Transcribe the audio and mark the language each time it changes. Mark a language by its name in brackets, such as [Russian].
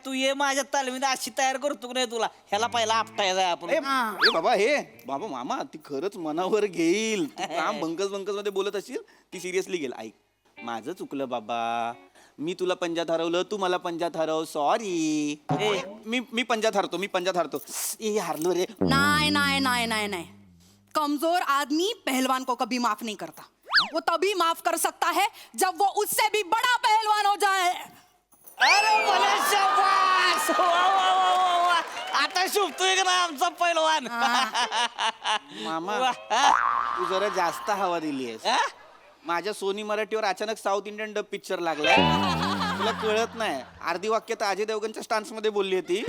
[Marathi] तू ये माझ्या तालमीत अशी तयार करतो की नाही तुला. ह्याला पहिला आपटायचा आपण. ए बाबा हे बाबा मामा ती खरंच मनावर घेईल. तू काम बंकस मध्ये बोलत असशील, ती सिरियसली घेईल. ऐक, माझं चुकलं बाबा. मी तुला पंजात हरवलं, तू मला पंजात हरव. सॉरी. मी पंजात हरतो, मी पंजात हरतो. ए हारलो रे. [Hindi] नहीं नहीं नहीं नहीं नहीं, कमजोर आदमी पहलवान को कभी माफ नहीं करता. वो तभी माफ कर सकता है जब वो उससे भी बड़ा पहलवान हो जाए. [Marathi] अरे भले शाबास. वा, वा, वा, वा, वा. आता शुभतोय का ना आमचा पैलवान. मामा वा, हा? तू जरा जास्त हवा दिलीयस. हा? माझ्या सोनी मराठीवर अचानक साऊथ इंडियन डब पिक्चर लागलाय. तुला कळत नाही, अर्धी वाक्य तर अजय देवगणच्या स्टान्स मध्ये बोलली होती.